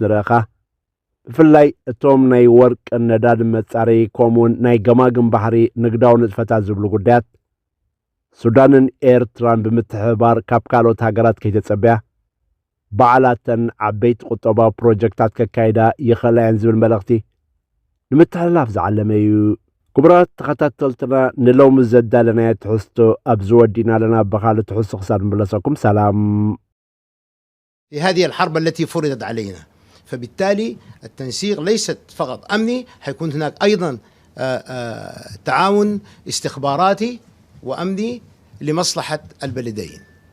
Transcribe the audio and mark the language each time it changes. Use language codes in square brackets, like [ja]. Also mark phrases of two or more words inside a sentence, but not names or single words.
[ti] ንርእኻ ብፍላይ እቶም ናይ ወርቅን ነዳድን መጻረዪ ከምኡውን ናይ ገማግም ባሕሪ ንግዳዊ ንጥፈታት ዝብሉ ጉዳያት ሱዳንን ኤርትራን ብምትሕባር ካብ ካልኦት ሃገራት ከይተጸበያ በዓላተን ዓበይቲ ቁጠባዊ ፕሮጀክታት ከካይዳ ይኽእላየን ዝብል መልእኽቲ ንምትሕልላፍ ዝዓለመ እዩ። ክቡራት ተኸታተልትና ንሎሚ ዘዳለናዮ ትሕዝቶ ኣብዚ ወዲና ኣለና። ብኻልእ ትሕዝቶ ክሳብ ንመለሰኩም ሰላም። [ar] في هذه الحرب التي فرضت علينا، فبالتالي التنسيق ليست فقط أمني، حيكون هناك أيضا تعاون استخباراتي وأمني لمصلحة البلدين.